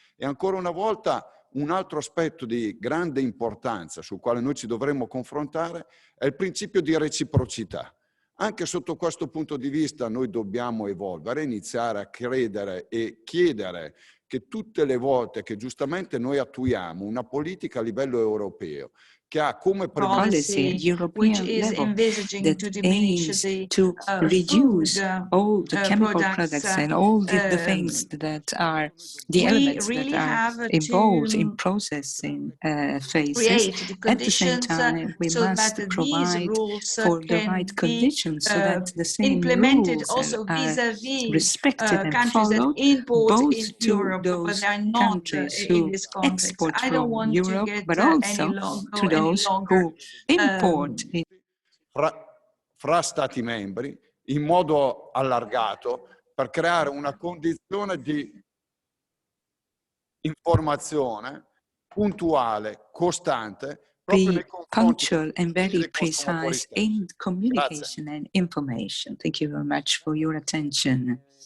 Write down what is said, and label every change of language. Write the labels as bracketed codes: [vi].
[it] E ancora una volta un altro aspetto di grande importanza sul quale noi ci dovremmo confrontare è il principio di reciprocità. Anche sotto questo punto di vista noi dobbiamo evolvere, iniziare a credere e chiedere che tutte le volte che giustamente noi attuiamo una politica a livello europeo che ha come [en] policy at European level that aims to reduce all the chemical products and all the things that are the elements that are involved in processing phases. At the same time, we must provide for the right conditions so that the same rules are respected and followed both to those countries who export from Europe, but also to those who import. [it] Fra Stati membri in modo allargato per creare una condizione di informazione puntuale, costante, [en] be punctual and very precise in communication and information. Thank you very much for your attention.